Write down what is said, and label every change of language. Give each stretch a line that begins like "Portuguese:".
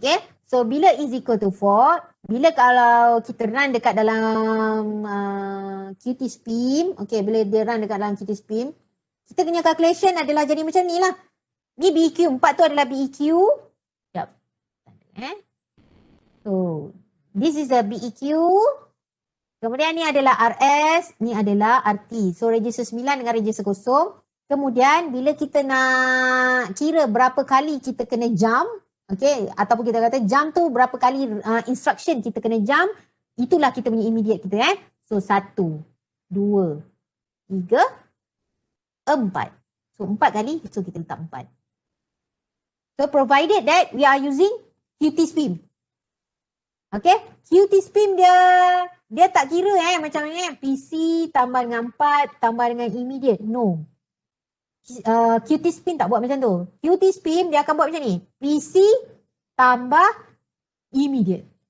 English: Okay, so
Malay: bila
English: is equal to
Malay: 4, bila kalau kita run dekat dalam Qt Spim, okay, bila dia run dekat dalam Qt Spim, kita punya calculation adalah jadi macam ni lah. Ni BEQ, 4 tu adalah BEQ. Sekejap.
English: So, this is the BEQ.
Malay: Kemudian ni adalah RS, ni adalah RT. So register 9 dengan register 0. Kemudian bila kita nak kira berapa kali kita kena jump, okay, ataupun kita kata jump tu berapa kali instruction kita kena jump, itulah kita punya immediate kita So 1, 2, 3, 4. So 4 kali, so kita letak 4.
English: So provided that we are using QT-SPIM.
Malay: Okay, QT-SPIM dia tak kira macam ni PC tambah dengan 4 tambah dengan immediate. No. QT-SPIM tak buat macam tu. QT-SPIM dia akan buat macam ni. PC tambah immediate.